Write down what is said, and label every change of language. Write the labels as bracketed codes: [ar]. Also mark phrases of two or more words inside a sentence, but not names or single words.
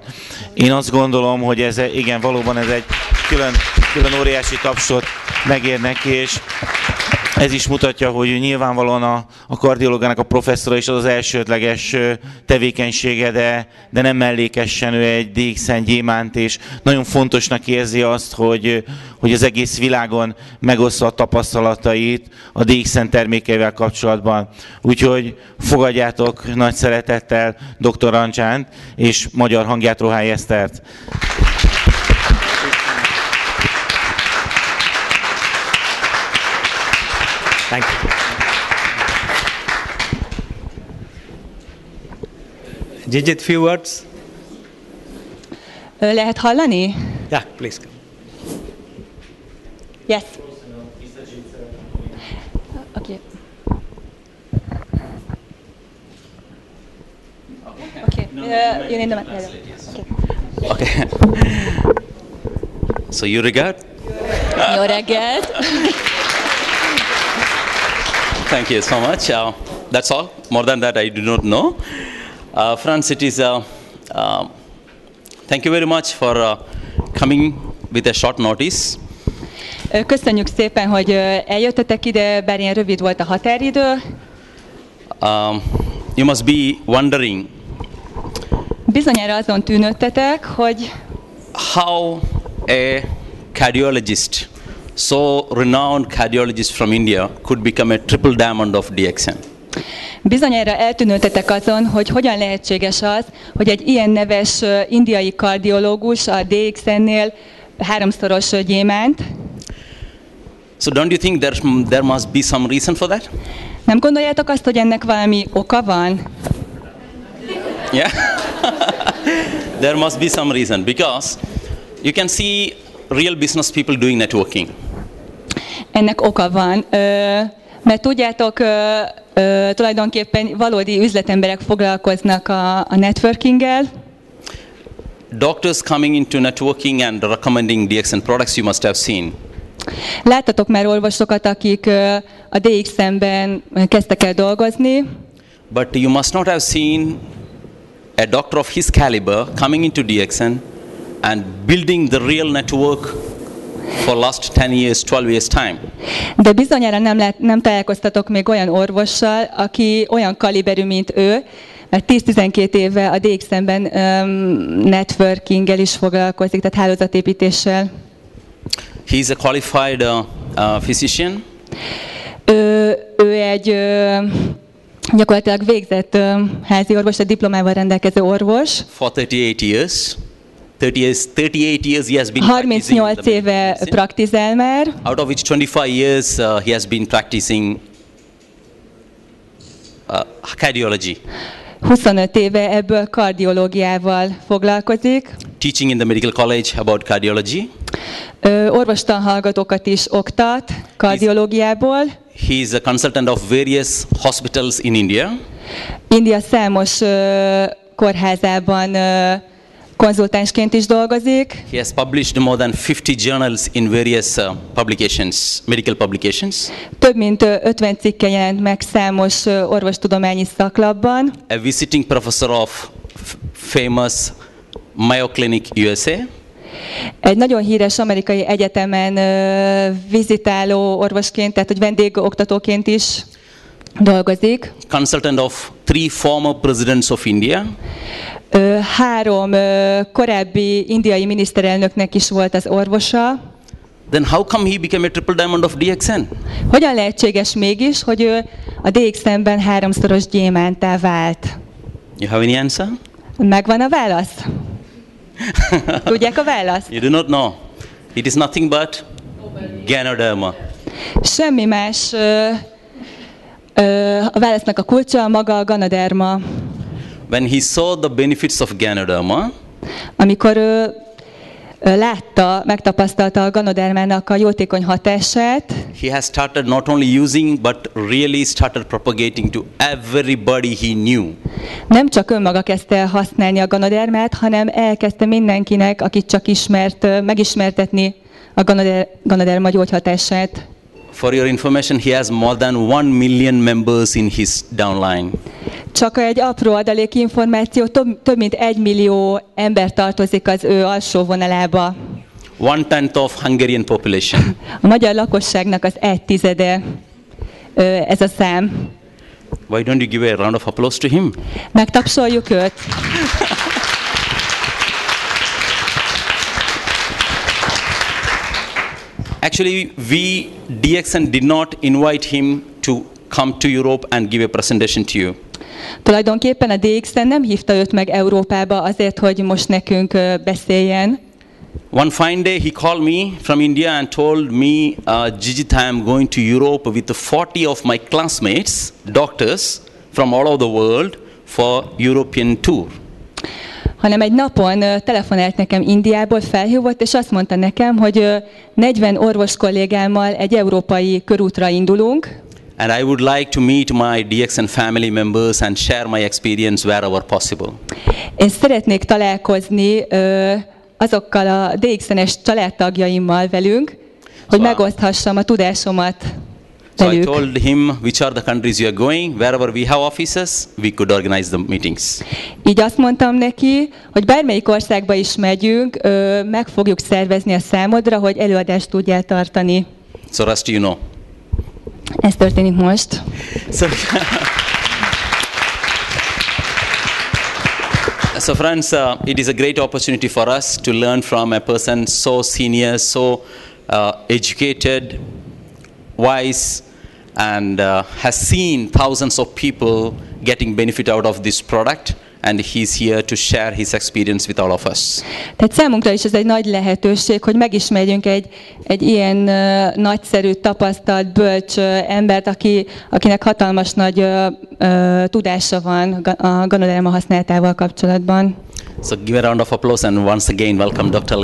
[hu] Én azt gondolom, hogy igen, valóban ez egy külön óriási tapsot megér neki, és ez is mutatja, hogy nyilvánvalóan a kardiológának a professzora is az elsődleges tevékenysége, de nem mellékesen ő egy DX-en gyémánt, és nagyon fontosnak érzi azt, hogy az egész világon megossza a tapasztalatait a DX-en termékeivel kapcsolatban. Úgyhogy fogadjátok nagy szeretettel dr. Ranjant és magyar hangját, Rohály Esztert. [en] Thank you. Jijit, few words. [hu] Lehet hallani? [en] Yeah, please. Yes. Okay. Okay. You need the Okay. So you regard? [hu] Jó reggelt. [en] Thank you so much. That's all. More than that, I do not know. Friends, it is. Thank you very much for coming with a short notice. [hu] Köszönjük szépen, hogy eljöttetek ide, bár ilyen rövid volt a határidő. [en] You must be wondering. [hu] Bizonyára azon tűnődtetek, hogy [en] how a cardiologist, so renowned cardiologist from India, could become a triple diamond of DXN. [hu] Bizonyára eltűnődtetek azon, hogy hogyan lehetséges az, hogy egy ilyen neves indiai kardiológus a DXN-nél háromszoros gyémánt. [en] So don't you think there must be some reason for that? [hu] Nem gondoljátok azt, hogy ennek valami oka van? [en] Yeah. There must be some reason, because you can see real business people doing networking. [hu] Ennek oka van, mert tudjátok, tulajdonképpen valódi üzletemberek foglalkoznak a networkinggel. [en] Doctors coming into networking and recommending DXN products, you must have seen. [hu] Láttatok már orvosokat, akik a DXN-ben kezdtek el dolgozni. [en] But you must not have seen a doctor of his caliber coming into DXN and building the real network for last 10 years, 12 years time. [hu] De bizonyára nem találkoztatok még olyan orvossal, aki olyan kaliberű, mint ő, mert 10-12 éve a DXN-ben networkinggel is foglalkozik, tehát hálózatépítéssel. [en] He is a qualified physician. [hu] Ő egy gyakorlatilag végzett házi orvos, a diplomával rendelkező orvos. [en] For 38 years. 38 years he has been [hu] 38 éve praktizál már. [en] Out of which 25 years he has been practicing cardiology. [hu] 25 éve ebből kardiológiával foglalkozik. [en] Teaching in the medical college about cardiology. [hu] Orvostanhallgatókat is oktat kardiológiából. [en] He is a consultant of various hospitals in India. [hu] India számos kórházában konzultánsként is dolgozik. [en] He has published more than 50 journals in various publications, medical publications. [hu] Több mint 50 cikke jelent meg számos orvostudományi szaklapban. [en] A visiting professor of famous Mayo Clinic, USA. [hu] Egy nagyon híres amerikai egyetemen vizitáló orvosként, tehát hogy vendégoktatóként is dolgozik. [en] Consultant of 3 former presidents of India. [hu] 3 korábbi indiai miniszterelnöknek is volt az orvosa. [en] Then how come he became a triple diamond of DXN? [hu] Hogyan lehetséges mégis, hogy ő a DXN-ben 3-szoros gyémánttá vált? [en] You have any answer? [hu] Megvan a válasz? Tudják a választ? [en] You do not know. It is nothing but Ganoderma. [hu] Semmi más. A válasznak a kulcsa maga a Ganoderma. [en] When he saw the benefits of Ganoderma, [hu] Amikor ő látta, megtapasztalta a Ganodermának a jótékony hatását, [en] he has started not only using but really started propagating to everybody he knew. [hu] nem csak önmaga kezdte el használni a Ganodermát, hanem elkezdte mindenkinek, akit csak ismert, megismertetni a Ganoderma gyógyhatását. [en] For your information, he has more than 1 million members in his downline. [hu] Csak egy apró adalék információ, több mint 1 millió ember tartozik az ő alsó vonalába. [en] 1/10 of Hungarian population. [hu] A magyar lakosságnak az 1/10 ez a szám. [en] Why don't you give a round of applause to him? [hu] Megtapsoljuk őt. [en] Actually, we DXN did not invite him to come to Europe and give a presentation to you. [hu] Tulajdonképpen a DXN nem hívta őt meg Európába azért, hogy most nekünk beszéljen. [en] One fine day he called me from India and told me, Jijit, I am going to Europe with 40 of my classmates, doctors from all over the world for European tour. [hu] Hanem egy napon telefonált nekem Indiából, felhívott, és azt mondta nekem, hogy 40 orvos kollégámmal egy európai körútra indulunk. [en] And I would like to meet my DXN family members and share my experience wherever possible. [hu] Én szeretnék találkozni azokkal a DXN-es családtagjaimmal velünk, hogy megoszthassam a tudásomat [en] So I [hu] velük. [en] told him which are the countries you are going, wherever we have offices, we could organize the meetings. [hu] Így azt mondtam neki, hogy bármelyik országba is megyünk, meg fogjuk szervezni a számodra, hogy előadást tudjál tartani. [en] So rest you know. [hu] Ez történik most. [en] So friends, it is a great opportunity for us to learn from a person so senior, so educated, wise, and has seen thousands of people getting benefit out of this product, and he's here to share his experience with all of us. [hu] Tehát számunkra is ez egy nagy lehetőség, hogy megismerjünk egy ilyen nagyszerű, tapasztalt, bölcs embert, akinek hatalmas nagy tudása van a Ganoderma használatával kapcsolatban. [en] So give a round of applause and once again welcome Dr.